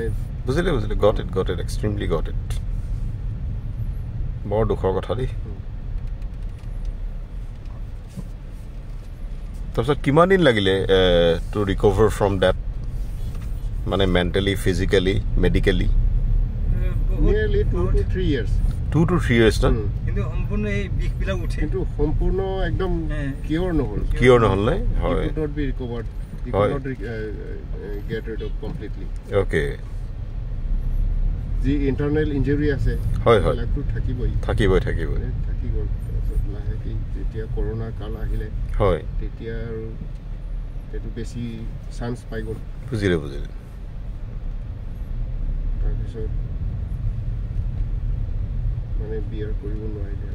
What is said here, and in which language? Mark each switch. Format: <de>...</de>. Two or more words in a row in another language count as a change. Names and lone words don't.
<as>বুজিলো</as> <en>got it extremely got it</en> <as>বৰ দুখৰ কথা দেই তাৰপিছত কিমান দিন লাগিলে</as> <en>to recover from that</en> <as>মানে</as> <en>mentally physically medically nearly 2 to 3 years 2 to 3 years না</en> <as>কিন্তু সম্পূৰ্ণ এই বিষবিলাক উঠে কিন্তু সম্পূৰ্ণ একদম কিউৰ নহল নে হয়</as> <en>could not be recovered you could not get rid of completely okay the internal injury</en> <as>আছে হয় লাগটো থাকিবই থাকি গ'ল লাহেকৈ যেতিয়া কৰোনা কাল আহিলে হয় তেতিয়া আৰু এটো বেছি চান্স পাই গ'ল বুজিলে তাৰপিছত মানে বিয়াৰ কৰিব নোৱাৰিলে</as>